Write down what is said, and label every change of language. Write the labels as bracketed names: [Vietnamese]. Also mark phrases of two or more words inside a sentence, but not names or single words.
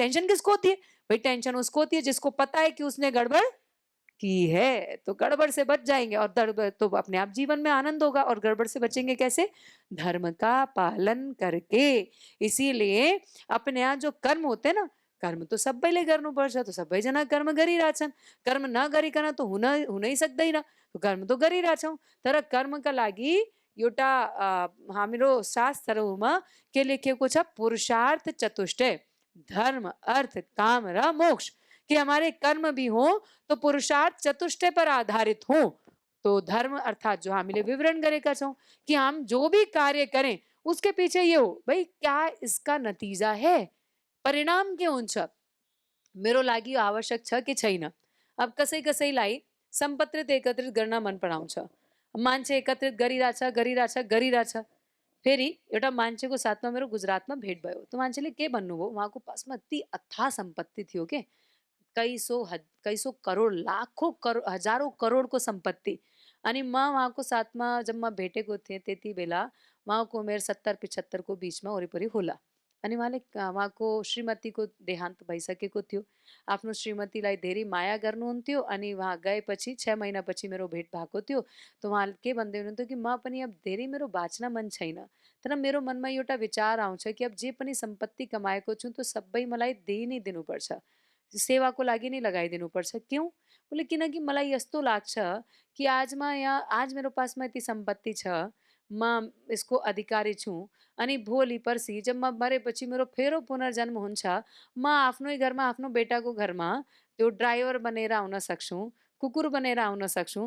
[Hindi] टेंशन किसको होती है भाई? टेंशन उसको होती है जिसको पता है कि उसने गड़बड़ की है। तो गड़बड़ से बच जाएंगे और तो अपने आप जीवन में आनंद होगा। और गड़बड़ से बचेंगे कैसे? धर्म का पालन करके। इसीलिए अपने यहाँ जो कर्म होते हैं ना, कर्म तो [Nepali] सबले करनु पर्छ, [Hindi] तो [Nepali] सबै जना कर्म गरिरहेका छन्। कर्म नगरिकन त हुनै सक्दैन। तो कर्म तो गरिरहेका छौँ, तर कर्मका लागि एउटा हाम्रो शास्त्रहरूमा के लेखिएको छ? पुरुषार्थ चतुष्टय, धर्म अर्थ काम र मोक्ष। [Hindi] कि हमारे कर्म भी हो तो पुरुषार्थ चतुष्टय पर आधारित हो। तो धर्म अर्थात जो [Nepali] हामीले विवरण गरेका छौं [Hindi] कि हम जो भी कार्य करें उसके पीछे ये हो भाई, क्या इसका नतीजा है, [Nepali] परिणाम के हुन्छ, मेरो लागि यो आवश्यक छ कि छैन। अब कसै कसैलाई सम्पत्ति एकत्रित गर्न मन पराउँछ, मान्छे एकत्रित गरिरहेछ गरिरहेछ गरिरहेछ। फेरि एउटा मान्छेको साथमा मेरो गुजरातमा भेट भयो। तो मान्छेले के भन्नुभयो, उहाँको पासमा यति अथाह सम्पत्ति थियो के, [Hindi] कई सौ करोड, लाखों करोड, [Nepali] हजारौं करोडको सम्पत्ति। अनि म उहाँको साथमा जब म भेटेको थिएँ त्यति बेला उहाँको उमेर 70-75 को बिचमा वरिपरि होला। अनि उहाँको श्रीमतीको देहान्त भइसकेको थियो। आफ्नो श्रीमतीलाई धेरै माया गर्नुहुन्थ्यो। अनि उहाँ गएपछि 6 महिनापछि मेरो भेट भएको थियो। त उहाँले के भन्दै हुनुहुन्थ्यो कि म पनि अब धेरै मेरो बाँच्न मन छैन, तर मेरो मनमा एउटा विचार आउँछ कि अब जे पनि सम्पत्ति कमाएको छु त्यो सबै मलाई दिई नै दिनुपर्छ, सेवाको लागि नै लगाइदिनुपर्छ। [Hindi] क्यों? [Nepali] बोले किनकि मलाई यस्तो लाग्छ कि आज मेरो पासमा यति सम्पत्ति छ, म यसको अधिकारी छु। अनि भोलि पर्सि जब म मरेपछि मेरो फेरि पुनर्जन्म हुन्छ, म आफ्नै घरमा, आफ्नो बेटाको घरमा त्यो ड्राइभर बनेर आउन सक्छु, कुकुर बनेर आउन सक्छु।